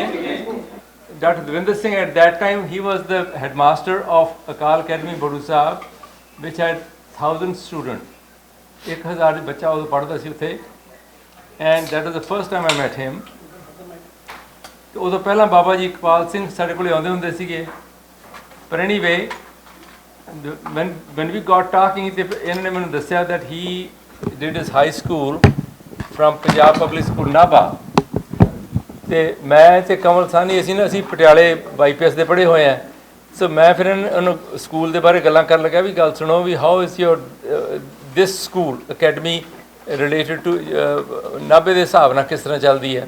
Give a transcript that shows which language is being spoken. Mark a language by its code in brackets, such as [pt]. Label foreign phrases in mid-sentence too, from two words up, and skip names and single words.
[en] Doctor Davinder Singh at that time he was the headmaster of Akal Academy Baru Sahib ਵਿਚ had 1000 student. [pa] 1000 ਬੱਚਾ ਉਦੋਂ ਪੜ੍ਹਦਾ ਸੀ ਉੱਥੇ, [en] and that was the first time I met him. [pa] ਉਦੋਂ ਪਹਿਲਾਂ ਬਾਬਾ ਜੀ ਇਕਬਾਲ ਸਿੰਘ ਸਾਡੇ ਕੋਲ ਆਉਂਦੇ ਹੁੰਦੇ ਸੀਗੇ। [en] ਪਰ ਐਨੀਵੇ when we got talking [pa] ਤੇ ਇਹਨਾਂ ਨੇ ਮੈਨੂੰ ਦੱਸਿਆ [en] that he did his high school from ਪੰਜਾਬ ਪਬਲਿਕ ਸਕੂਲ ਨਾਭਾ। [pa] ਅਤੇ ਮੈਂ ਅਤੇ ਕਮਲ ਸਾਹਨੀ ਅਸੀਂ ਪਟਿਆਲੇ YPS ਦੇ ਪੜ੍ਹੇ ਹੋਏ ਹਾਂ। ਸੋ ਮੈਂ ਫਿਰ ਉਹਨੂੰ ਸਕੂਲ ਦੇ ਬਾਰੇ ਗੱਲਾਂ ਕਰਨ ਲੱਗਿਆ ਵੀ ਗੱਲ ਸੁਣੋ ਵੀ [en] how is your this school academy related to [pa] ਨਾਭੇ ਦੇ ਹਿਸਾਬ ਨਾਲ ਕਿਸ ਤਰ੍ਹਾਂ ਚੱਲਦੀ ਹੈ।